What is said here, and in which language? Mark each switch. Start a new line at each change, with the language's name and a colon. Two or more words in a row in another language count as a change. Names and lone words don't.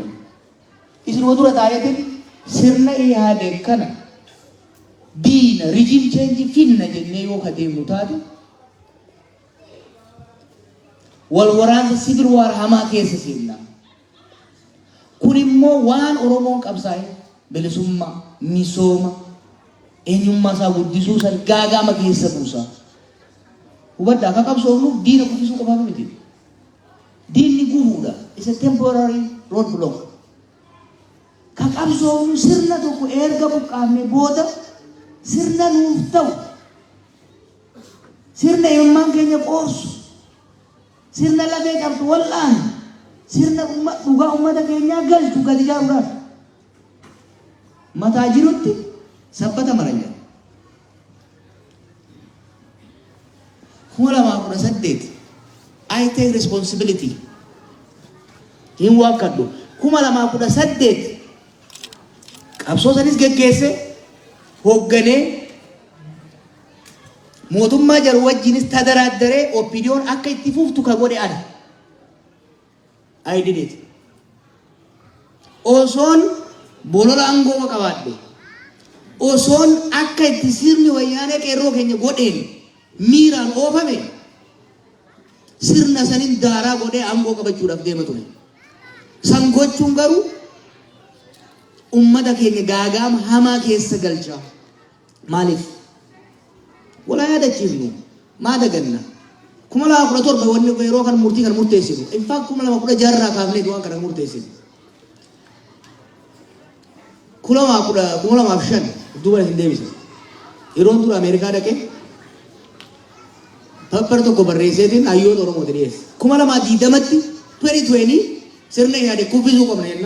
Oromo: Isin dura taa'eetiin sirna Ihaadeg kana diina
English: rijiim cheenji
Oromo: finna jennee yoo kadeemnu taate wal waraansa
English: sibil waar
Oromo: hamaa keessa seenna. Kun immoo waan Oromoon qabsaa'e bilisummaa, misooma, eenyummaa isaa guddisuu san gaagama keessa buusa. Hubaddaa akka qabsoofnu diina guddisuu qofaaf miti. Diinni gubuudha.
English: It's a temporary roadblock.
Oromo: Ka qabsoofnu sirna tokko erga buqqaafne booda sirna nuuf ta'u sirna eenyummaan keenya qoorsu sirna lafee qabdu wal'aan sirna dhugaa uummata keenyaa galchu gadi ijaaruudhaaf mataa jirutti sabbata maranya.
English: 2018 I take responsibility.
Oromo: Hin wakkadhu 2018 qabsoo sanis geggeesse hoogganee mootummaa jaru wajjinis tadaraaddaree opiniyoon akka itti fuftu ka godhe ana.
English: I did it.
Oromo: Osoon bolola aangoo qabaadhe. Osoon akka itti sirni wayyaanee qeerroo keenya godheen miiraan oofame sirna sanin daaraa godhee aangoo qabachuudhaaf deema ture. San gochuun garuu ummata keenya gaagaama hamaa keessa galcha. Maaliif? Walaa yaadachiifnu maa daganna? 2017 wanni yeroo kan murtii kan murteessinu.
English: In fact
Oromo: 2016 irraa kaafnee waan kana murteessinu. 2015 duuba hin deebisne. Yeroon dura Ameerikaa dhaqee pappar tokko barreesseetiin hayyoota Oromoo dhiyeesse. 2020tti 2020 sirna yaade kubbisuu qabna jenna.